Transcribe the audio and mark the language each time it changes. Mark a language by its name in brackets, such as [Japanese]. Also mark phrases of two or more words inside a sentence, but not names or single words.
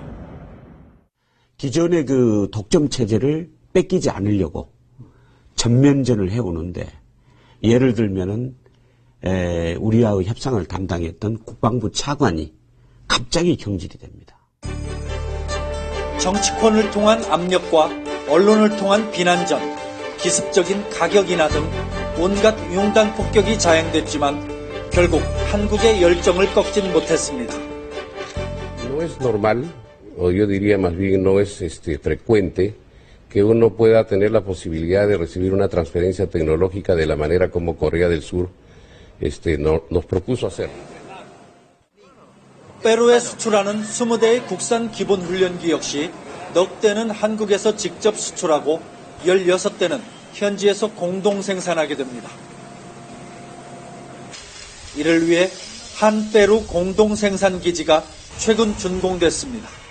[Korean] 기존의 그 독점 체제를 뺏기지 않으려고 전면전을 해오는데, 예를 들면은 우리와의 협상을 담당했던 국방부 차관이 갑자기 경질이 됩니다. 정치권을 통한 압력과 언론을 통한 비난전, 기습적인 가격 인하 등 온갖 융단 폭격이 자행됐지만 결국 한국의 열정을 꺾진 못했습니다. [Spanish] No es normal, o yo diría más bien no es frecuente, que uno pueda tener la posibilidad de recibir una transferencia tecnológica de la manera como Corea del Sur nos propuso hacer. [Korean] 페루에 수출하는 20대의 국산 기본 훈련기 역시 넉 대는 한국에서 직접 수출하고 16대는 현지에서 공동 생산하게 됩니다. 이를 위해 한 페루 공동 생산 기지가 최근 준공됐습니다.